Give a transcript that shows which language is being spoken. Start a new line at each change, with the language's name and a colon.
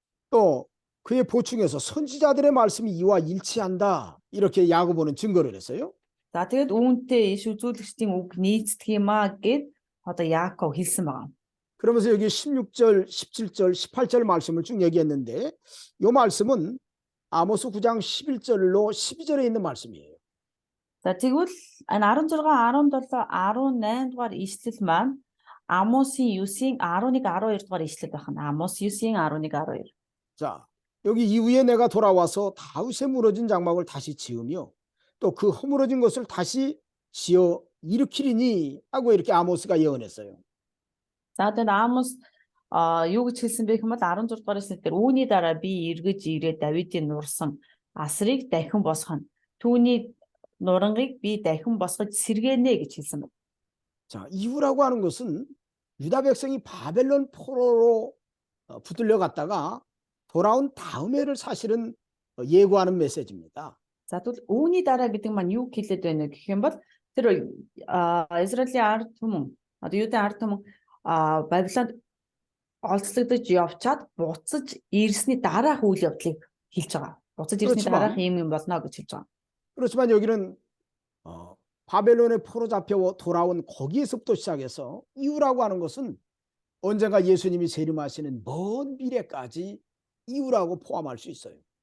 Korean: 또 그에 보충해서 선지자들의 말씀이 이와 일치한다. 이렇게 야고보는 증거를 했어요.
Mongolian: За тэгээд үүнтэй иш үзүүлэгчдийн үг нийцдэг юм аа гэд одоо Яаков хэлсэн байгаа.
Korean: 그러면서 여기 16절, 17절, 18절 말씀을 쭉 얘기했는데 이 말씀은 아모스 9장 11절로 12절에 있는 말씀이에요.
Mongolian: За тэгвэл энэ 16, 17, 18 дугаар ишлэл маань Амосын 9-ийн 11, 12 дугаар ишлэл байна. Амос 9-ийн 11, 12.
Korean: 자, 여기 이후에 내가 돌아와서 다윗의 무너진 장막을 다시 지으며 또 그 허물어진 것을 다시 지어 일으키리니 하고 이렇게 아모스가 예언했어요.
Mongolian: За тэгээд Амос юу гэж хэлсэн бэ гэвэл 16 дугаар ишлэл дээр үүний дараа би эргэж ирээд Давидын нурсан асрыг дахин босгоно. Түүний нурангыг би дахин босгож сэргээнэ гэж хэлсэн байна.
Korean: 자, 이후라고 하는 것은 유다 백성이 바벨론 포로로 붙들려 갔다가 돌아온 다음에를 사실은 예고하는 메시지입니다.
Mongolian: За тэгвэл үүний дараа гэдэг маань юу хэлээд байна вэ гэх юм бол тэр Израилийн ард түмэн одоо Юудын ард түмэн Бабилонд олзлогдож явчаад буцаж ирсний дараах үйл явдлыг хэлж байгаа. Буцаж ирсний дараах юм болно гэж хэлж байгаа.
Korean: 그렇지만 여기는 바벨론의 포로 잡혀 돌아온 거기에서부터 시작해서 이후라고 하는 것은 언젠가 예수님이 재림하시는 먼 미래까지 이후라고 포함할 수 있어요.